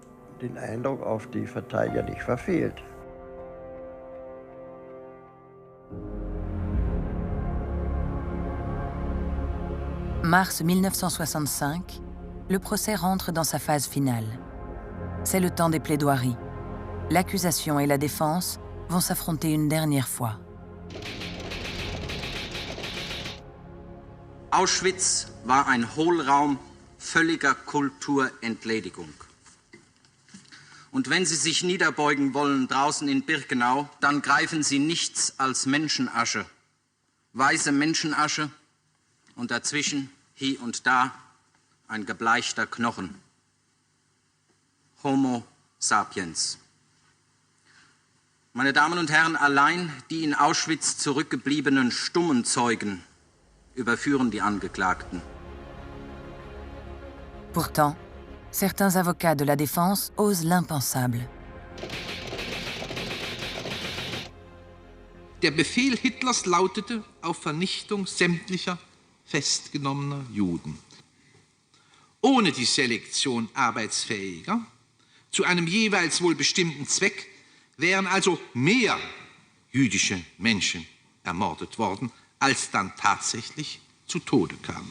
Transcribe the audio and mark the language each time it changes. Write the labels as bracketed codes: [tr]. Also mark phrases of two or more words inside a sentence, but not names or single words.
[fr] Mars 1965, le procès rentre dans sa phase finale. C'est le temps des plaidoiries. L'accusation et la défense vont s'affronter une dernière fois. [de] Auschwitz war ein Hohlraum völliger Kulturentledigung. Und wenn Sie sich niederbeugen wollen draußen in Birkenau, dann greifen Sie nichts als Menschenasche. Weiße Menschenasche und dazwischen, hier und da, ein gebleichter Knochen. Homo sapiens. Meine Damen und Herren, allein die in Auschwitz zurückgebliebenen stummen Zeugen überführen die Angeklagten. [fr] Pourtant, certains avocats de la défense osent l'impensable. [de] Der Befehl Hitlers lautete auf Vernichtung sämtlicher festgenommener Juden. Ohne die Selektion arbeitsfähiger, zu einem jeweils wohl bestimmten Zweck, wären also mehr jüdische Menschen ermordet worden, als dann tatsächlich zu Tode kamen.